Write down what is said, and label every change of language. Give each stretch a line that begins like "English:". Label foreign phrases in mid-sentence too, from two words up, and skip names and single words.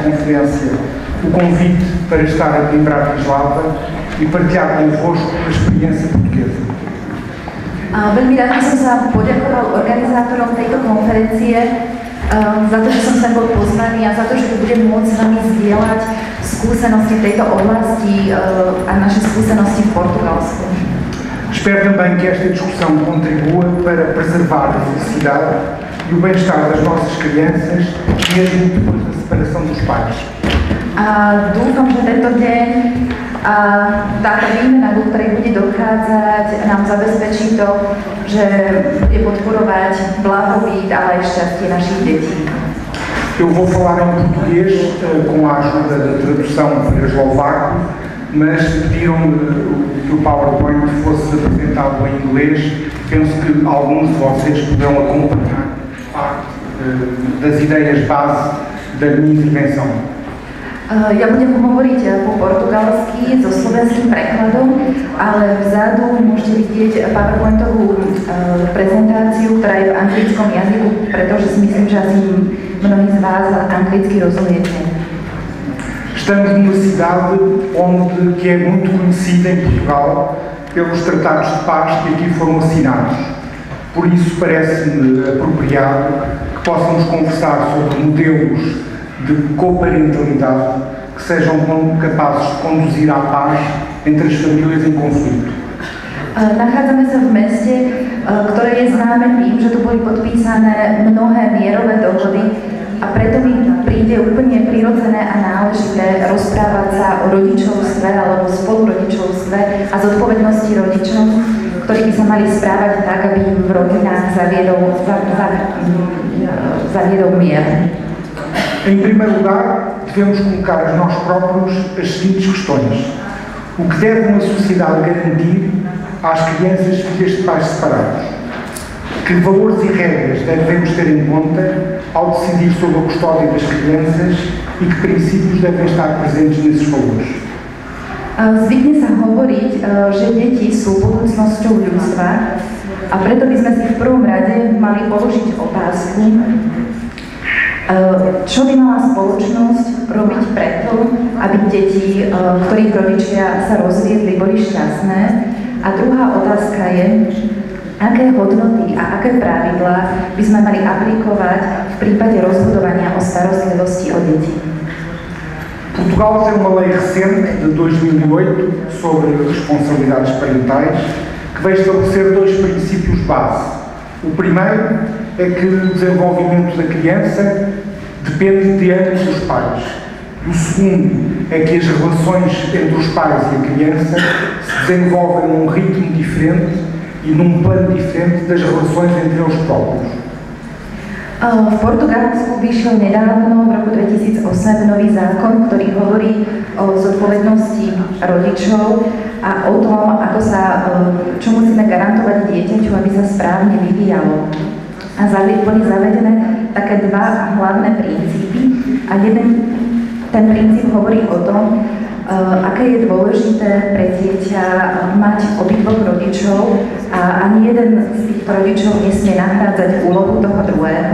Portuguese: Excelência, o convite para estar aqui em Bratislava e partilhar convosco a experiência portuguesa.
Slovak: Veľmi rád by som sa poďakoval organizátorom tejto konferencie za to, že som sa bol pozvaný a za to, že tu budem môcť s vami zdieľať skúsenosti v tejto oblasti a naše skúsenosti v Portugalsku.
Portuguese: Espero também que esta discussão contribua para preservar a felicidade e o bem-estar das nossas crianças, mesmo depois da separação dos pais.
Slovak: A dúfam, že tento deň a táto výmena, do ktorej bude dochádzať, nám zabezpečí to, že bude podporovať blahobyt, ale aj šťastie našich detí.
Portuguese: Eu vou falar em português com a ajuda da tradução para eslovaco, mas pediram-me que o PowerPoint fosse apresentado em inglês. Penso que alguns de vocês poderão acompanhar parte das ideias base da minha intervenção.
Slovak: Ja budem hovoriť po portugalsky so slovenským prekladom, ale vzadu môžete vidieť PowerPointovú prezentáciu, ktorá je v anglickom jazyku, pretože si myslím, že asi mnohí z vás anglicky rozumiete.
Portuguese: Estamos numa cidade que é muito conhecida em Portugal pelos tratados de paz que aqui foram assinados. Por isso parece-me apropriado que possamos conversar sobre modelos de coparentalidade que sejam capazes de conduzir à paz entre as famílias em conflito.
Slovak: Nachádzame sa v meste, ktoré je známe tým, že tu boli podpísané mnohé mierové dohody a preto mi príde úplne prirodzené a náležité rozprávať sa o rodičovstve alebo spolurodičovstve a zodpovednosti rodičov, ktorí by sa mali správať tak, aby im v rodinách zaviedol mier.
Portuguese: Em primeiro lugar, devemos colocar a nós próprios as seguintes questões. O que deve uma sociedade garantir às crianças filhas de pais separados? Que valores e regras devemos ter em conta ao decidir sobre a custódia das crianças e que princípios devem estar presentes nesses valores?
Slovak: Zvykne sa hovoriť, že deti sú budúcnosťou ľudstva a preto by sme si v prvom rade mali položiť otázku, čo by mala spoločnosť robiť preto, aby deti, ktorých rodičia sa rozviedli, boli šťastné. A druhá otázka je, aké hodnoty a aké pravidlá by sme mali aplikovať v prípade rozhodovania o starostlivosti o deti.
Portuguese: Portugal tem uma lei recente de 2008 sobre responsabilidades parentais que veio estabelecer dois princípios base. O primeiro é que o desenvolvimento da criança depende de ambos os pais. O segundo é que as relações entre os pais e a criança se desenvolvem num ritmo diferente e num plano diferente das relações entre eles próprios.
Slovak: V Portugalsku vyšiel nedávno, v roku 2008, nový zákon, ktorý hovorí o zodpovednosti rodičov a o tom, čo musíme garantovať dieťaťu, aby sa správne vyvíjalo. A boli zavedené také dva hlavné princípy a ten princíp hovorí o tom, aké je dôležité pre dieťa mať obidvoch rodičov a ani jeden z týchto rodičov nesmie nahrádzať úlohu toho druhého.